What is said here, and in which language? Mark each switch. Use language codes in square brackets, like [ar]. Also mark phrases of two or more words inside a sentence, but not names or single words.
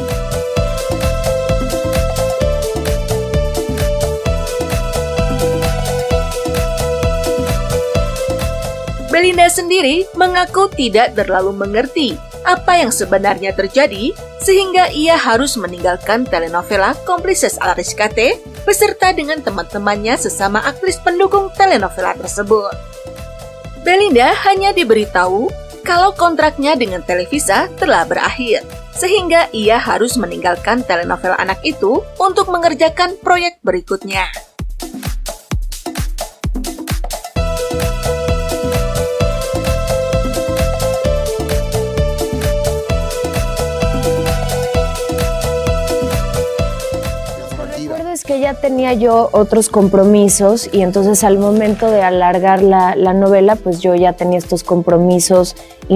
[id] Belinda sendiri mengaku tidak terlalu mengerti apa yang sebenarnya terjadi sehingga ia harus meninggalkan telenovela Cómplices al Rescate beserta dengan teman-temannya sesama aktris pendukung telenovela tersebut. Belinda hanya diberitahu kalau kontraknya dengan Televisa telah berakhir, sehingga ia harus meninggalkan telenovela anak itu untuk mengerjakan proyek berikutnya. [es] Es que ya tenía yo otros compromisos y entonces al momento de alargar la novela, pues yo ya tenía estos compromisos y